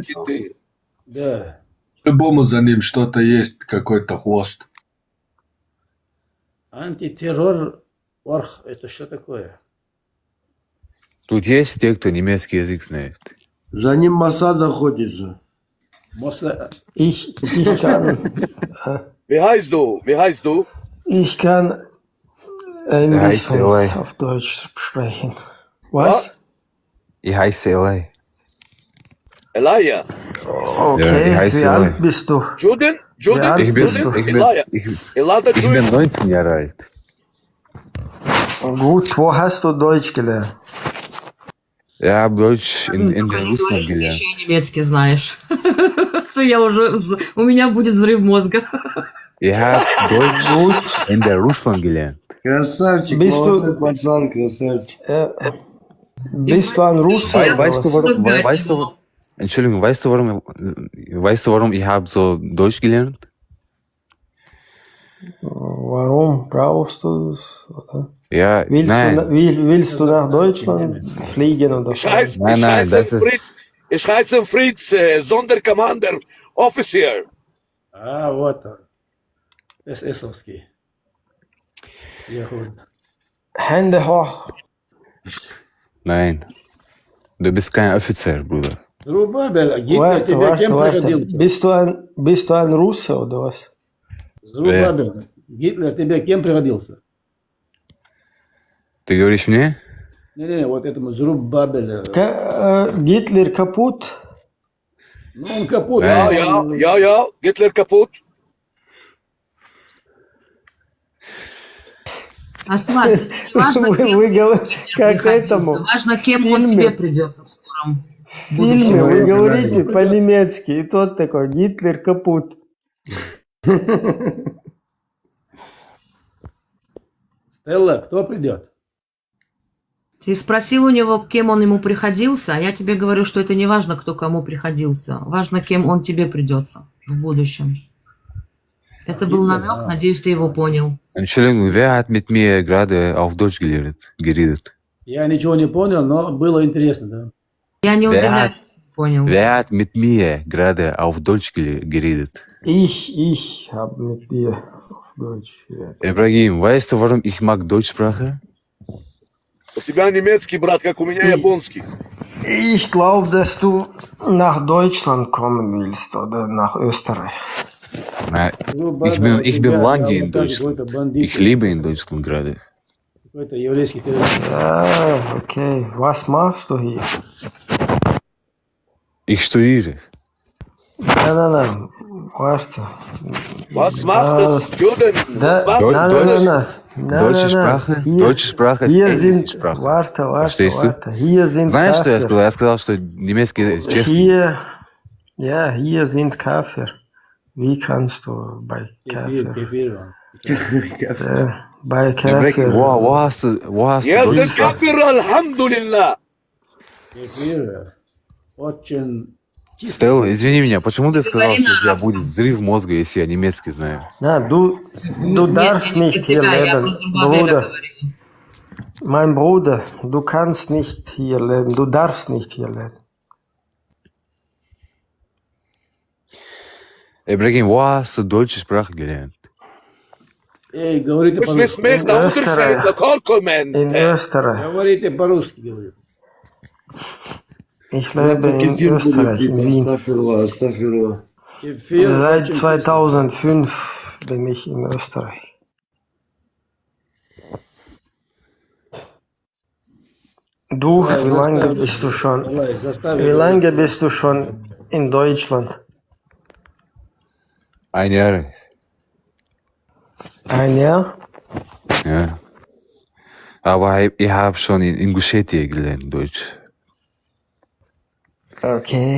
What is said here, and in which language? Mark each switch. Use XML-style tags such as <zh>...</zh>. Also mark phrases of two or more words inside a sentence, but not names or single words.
<ru>кенты. Да. По-любому за ним что-то есть, какой-то хвост. Антитеррор, орх, это что такое? Тут есть те, кто немецкий язык знает. За ним Масад охотится.</ru> <de>Ich kann, Wie heißt du? Wie heißt du? ich kann ein Ich heiße bisschen Eli. auf Deutsch sprechen. Was? Ich heiße Eli. Elia. Okay, ich heiße wie alt Eli. bist du? Juden? Wie Juden? alt Ich bist du? bin, Elia. Elada ich bin Juden. 19 Jahre alt. Gut, wo hast du Deutsch gelernt? Ich habe Deutsch in</de> <ru>Только</ru> <de>der</de> <ru>не</ru> <de>Russland</de> <ru>говори, ты</ru> <de>gelernt.</de> <ru>еще и немецкий знаешь. То я уже... У меня будет взрыв мозга.</ru> <de>Ich habe Deutsch in der Russland gelernt.</de> <ru>Красавчик,</ru> <de>Bist du-</de> <ru>молодой пацан, красавчик.</ru> <de>Bist du ein Russe? oder Weißt du, was? warum, Entschuldigung, weißt du, warum ich habe so Deutsch gelernt? Warum brauchst du es? oder? Ja, nein. Willst du nach Deutschland fliegen oder Ich so? heiße Nein, das ist... Fritz. Ich heiße Fritz, Sonderkommander, Officer.</de> <ru>А, вот он. ССовский. Яхуд.</ru> <de>Hände hoch. Nein. Du bist kein Offizier, Bruder.</de> <ru>Зрубабел, Гитлер</ru> <de>Warte,</de> <ru>тебе кем</ru> <de>warte.</de> <ru>пригодился?</ru> <de>Bist du ein Russe oder was?</de> <ru>Зрубабел, Гитлер тебе кем пригодился? Ты говоришь мне? Не-не, вот этому Зрубабелю.</ru> <de>Hitler kaputt?</de> <ru>Ну, он капут.</ru> <de>Ja, Hitler kaputt.</de> <ru>Асмат, важно, Вы говорите, как этому? важно, кем он тебе придется в скором В фильме будущем. вы говорите по-немецки, и тот такой, Гитлер капут. Стелла, кто придет? Ты спросил у него, кем он ему приходился, а я тебе говорю, что это не важно, кто кому приходился. Важно, кем он тебе придется в будущем. Это был намек, надеюсь, ты его понял.</ru> <de>Entschuldigung, wer hat mit mir gerade auf Deutsch geredet?</de> <ru>Я ничего не понял, но было интересно, да? Я не</ru> <de>Wer</de> <ru>удивляюсь,</ru> <de>hat,</de> <ru>понял.</ru> <de>wer hat mit mir gerade auf Deutsch geredet? Ich habe mit dir auf Deutsch geredet. Ibrahim, weißt du, warum ich mag Deutschsprache?</de> <ru>У тебя немецкий, брат, как у меня японский.</ru> <de>Ich glaube, dass du nach Deutschland kommen willst oder nach Österreich. Nein, ich bin lange in Deutschland. Ich lebe in Deutschland gerade.</de> <ru>Какой-то еврейский террорист.</ru> <de>Ja, okay. Was machst du hier? Ich studiere. Nein. Warte. Was machst du, Juden? Da, Deutsche Sprache, deutsche Sprache ist Hier sind, englische Sprache. warte. Verstehst du? Hier sind</de> <ru>Знаешь, что я</ru> <de>Kafir.</de> <ru>сказал? Я сказал, что немецкий честный.</ru> <de>Hier sind Kafir. Wie kannst du bei</de> <ru>Кефир,</ru> <de>Kafir?</de> <ru>кефир.</ru> <de>Bei Ibrahim, Kafir. wo hast du</de> <ru>Я Deutsch за кафир, альхамдулилля. Кефир. Очень Стелла, извини меня, почему ты сказал, говори что на у тебя арабском. будет взрыв мозга, если я немецкий знаю?</ru> <de>Du darfst</de> <ru>не</ru> <de>nicht</de> <ru>про</ru> <de>hier</de> <ru>тебя, я</ru> <de>leben,</de> <ru>про Зубабеля</ru> <de>Bruder.</de> <ru>говорила.</ru> <de>Mein Bruder, du kannst nicht hier leben, du darfst nicht hier leben. Ibrahim, wo hast du deutsche Sprache gelernt?</de> <ru>Эй, говорите Пусть не по-русски. смех на Unterschied, на Kolkomen.</ru> <de>In Österreich.</de> <ru>Говорите по-русски, говорю.</ru> <de>Ich lebe in Österreich, in Wien.</de> <ru>Астафирла. Кефир</ru> <de>Seit</de> <ru>очень</ru> <de>2005 bin ich in Österreich. Du,</de> <ru>вкусно.</ru> <de>wie lange bist du schon?</de> <ru>Давай, заставь.</ru> <de>Wie lange bist du schon in Deutschland? Ein Jahr. Ein Jahr? Ja. Aber ich habe schon in Ingushetia gelernt, Deutsch. Okay.</de>